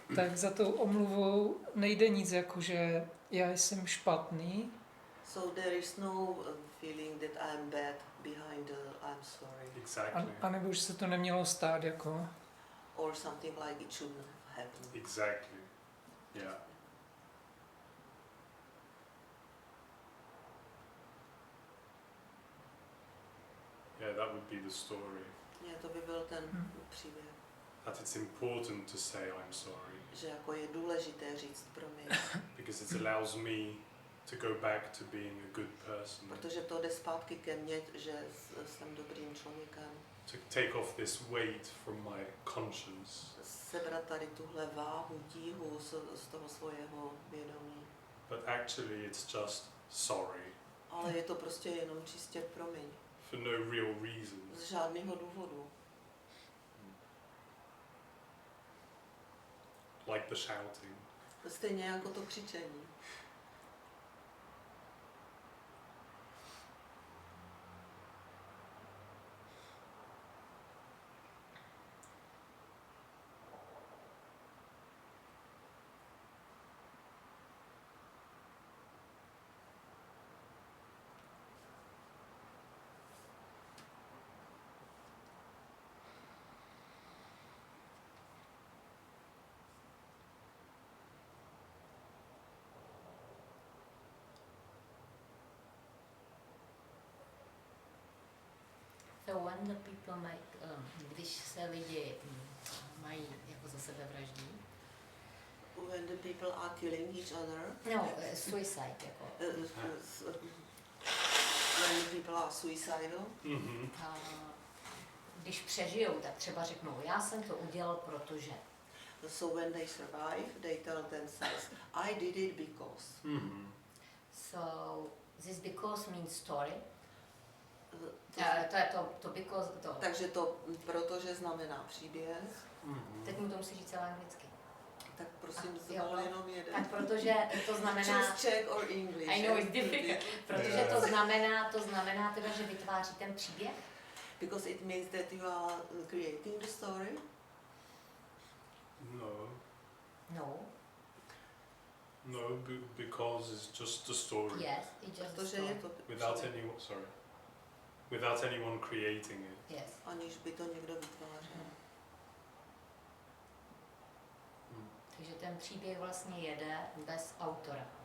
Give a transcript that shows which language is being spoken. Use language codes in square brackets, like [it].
[cs] tak za tou omluvou nejde nic jako, že já jsem špatný, [en] so there is no feeling that I'm bad behind the I'm sorry, Exactly. [cs] anebo že se to nemělo stát jako. [en] or something like it shouldn't have happened. Exactly. Yeah. Yeah, that would be the story. [cs] To by byl ten příběh, [en] That it's important to say I'm sorry [cs] že jako je důležité říct promiň, [en] because it allows me to go back to being a good person, [cs] protože to jde zpátky ke mně, že jsem dobrým člověkem. [en] to take off this weight from my conscience. [cs] Sebrat tady tuhle váhu, tíhu z toho svého vědomí. [en] But actually it's just sorry [cs] Ale je to prostě jenom čistě promiň. [en] for no real reason. [cs] Z žádného důvodu. [en] Like the shouting. [cs] Stejně jako to křičení. [en] So when the people make, [cs] když se lidi mají jako za sebe vraždí, [en] When the people are killing each other, [cs] no, suicide jako, [en] when the people are suicidal, Mm-hmm. [cs] a když přežijou, tak třeba řeknou, já jsem to udělal, protože. [en] so when they survive, they tell themselves, I did it because. Mm-hmm. So this because means story. [cs] To- To je to because, to. Takže to protože znamená příběh, Mm-hmm. Teď mu to musí říct celé anglicky. tak prosím Jo. zvol jenom jeden. Tak protože to znamená, [en] Choose Czech or English. I know it's difficult, [cs] protože [en] Yeah. [cs] to znamená teda, že vytváří ten příběh. [en] Because it means that you are creating the story. No. No, No, because it's just a story. yes, it's just a [cs] Protože je [en] story. [cs] to [en] Without anyone creating it. Yes. [cs] aniž by to někdo vytvářel. Mm. Takže ten příběh vlastně jede bez autora.